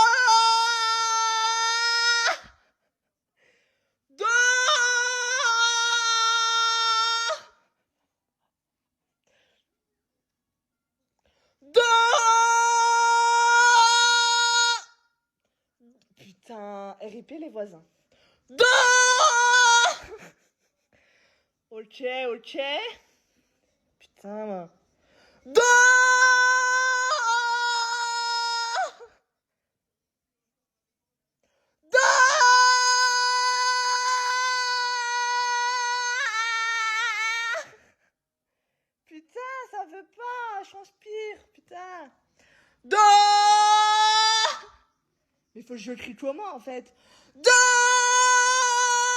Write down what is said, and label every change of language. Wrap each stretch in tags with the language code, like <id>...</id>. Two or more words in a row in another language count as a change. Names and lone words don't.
<fr>Do. Do. Putain, RIP les voisins. Do. Ok, ok. Putain. Do. Do. Putain, ça veut pas, je transpire, putain. Do. Mais faut que je crie comment en fait.</fr>